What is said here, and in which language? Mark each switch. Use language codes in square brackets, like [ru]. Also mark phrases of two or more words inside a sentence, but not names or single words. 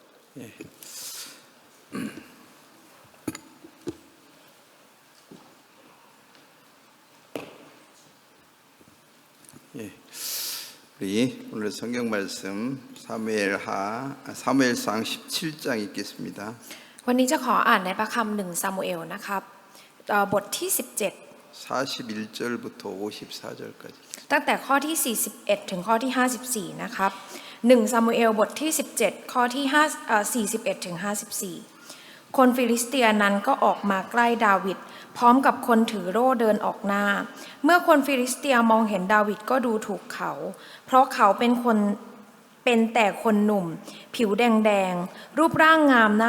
[ko] 예. 예. 우리 오늘 성경 말씀 사무엘상 17장 읽겠습니다. [th] วันนี้จะขออ่านในพระคัมภีร์หนึ่งซามูเอลนะครับบทที่ [ko] 41절부터 54절까지 [th] ตั้งแต่ข้อที่41ถึงข้อที่54นะครับ1ซามูเอลบทที่17ข้อที่41ถึง54คนฟิลิสเตียนั้นก็ออกมาใกล้ดาวิดพร้อมกับคนถือโล่เดินอ อกหน้าเมื่อคนฟิลิสเตียมองเห็นดาวิดก็ดูถูกเขาเพราะเขาเป็นแต่คนหนุ่มผิวแดงๆรูปร่างงามน่า